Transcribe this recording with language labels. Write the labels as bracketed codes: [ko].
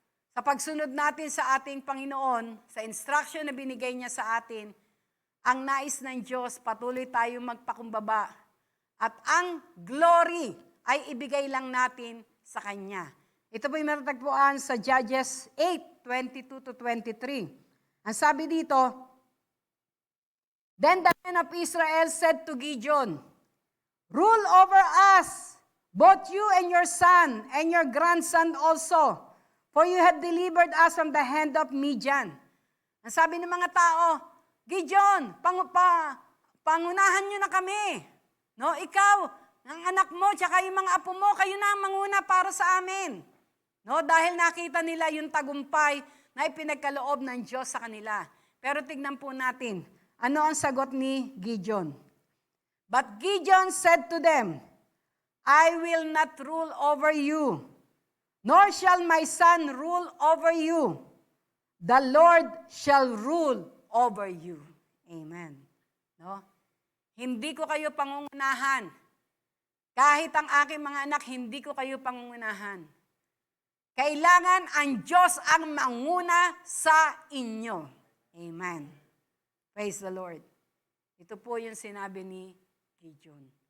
[tl] Sa pagsunod natin sa ating Panginoon, sa instruction na binigay niya sa atin, ang nais ng Diyos, patuloy tayong magpakumbaba. At ang glory ay ibigay lang natin sa Kanya. Ito po yung matatagpuan sa Judges 8, 22 to 23. Ang sabi dito, [en] then the men of Israel said to Gideon, rule over us, both you and your son, and your grandson also, for you have delivered us from the hand of Midian. [tl] Ang sabi ng mga tao, Gideon, pangunahan nyo na kami. No, ikaw, ang anak mo, tsaka yung mga apo mo, kayo na ang manguna para sa amin. No, dahil nakita nila yung tagumpay na ipinagkaloob ng Diyos sa kanila. Pero tignan po natin, ano ang sagot ni Gideon? [en] But Gideon said to them, I will not rule over you, nor shall my son rule over you. The Lord shall rule over you. [tl] Amen. No? Hindi ko kayo pangungunahan. Kahit ang aking mga anak, hindi ko kayo pangungunahan. Kailangan ang Diyos ang manguna sa inyo. Amen. [en] Praise the Lord. [tl] Ito po yung sinabi ni Gideon.